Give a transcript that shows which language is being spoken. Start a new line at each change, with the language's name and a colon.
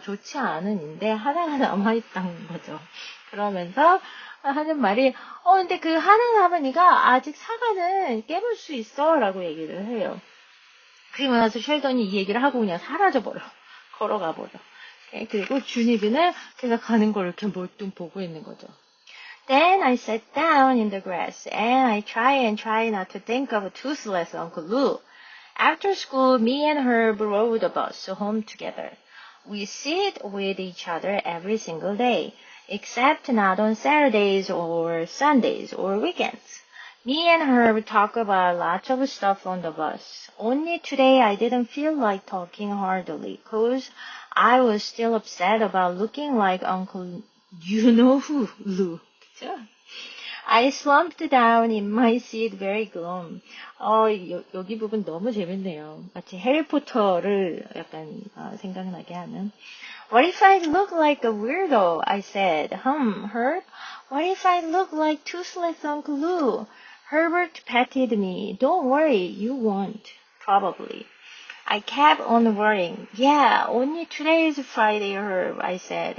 Korean: 좋지 않은 인데 하나가 남아있다는 거죠. 그러면서 하는 말이 근데 그 하나 남으니까 아직 사과는 깨물 수 있어 라고 얘기를 해요. 그리고 나서 쉘던이 이 얘기를 하고 그냥 사라져버려. 걸어가버려. 그리고 주니비는 걔가 가는 걸 이렇게 몰뚱 보고 있는 거죠.
English: Then I sat down in the grass and I try not to think of a toothless Uncle Lou. After school, me and Herb rode a bus home together. We sit with each other every single day, except not on Saturdays or Sundays or weekends. Me and Herb talk about lots of stuff on the bus. Only today I didn't feel like talking hardly, 'cause I was still upset about looking like Uncle you-know-who, Lou.
Korean: 그죠?
English: I slumped down in my seat very glum.
Korean: 여기 부분 너무 재밌네요. 마치 해리포터를 약간 생각나게 하는.
English: What if I look like a weirdo? I said. Herb? What if I look like toothless Uncle Lou? Herbert patted me. Don't worry, you won't. Probably. I kept on worrying. Yeah, only today is Friday, Herb, I said.